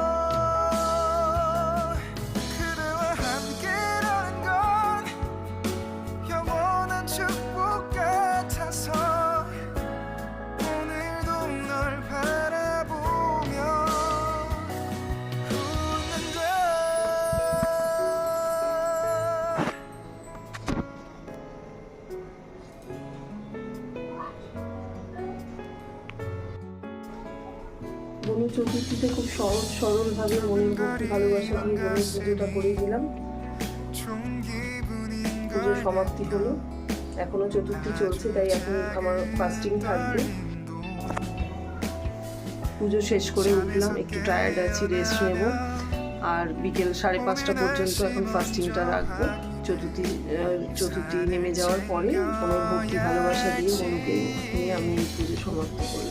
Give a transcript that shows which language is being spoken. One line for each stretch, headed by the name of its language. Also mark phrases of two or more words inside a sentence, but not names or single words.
Korean: 그대와 함께라는 건 영원한 축복 같아서 오늘도 널 바라보며 웃는다
Bangla: গণেশ চতুর্থীতে খুব সহজ সরলভাবে মনের ভক্তি ভালোবাসা দিয়ে গণেশ পুজোটা করে দিলাম।
Korean: 좋은 기분인
Bangla: পুজোর সমাপ্তি হলো, এখনো চতুর্থী চলছে তাই এখন আমার ফাস্টিং থাকবে। পুজো শেষ করে উঠলাম, একটু টায়ার্ড আছি, রেস্ট নেব। আর বিকেল 5:30 পর্যন্ত এখন ফাস্টিংটা রাখবো। চতুর্থী নেমে যাওয়ার পরে কোনো ভক্তি ভালোবাসা দিয়ে মনুকে নিয়ে আমি পুজো সমাপ্ত করলাম।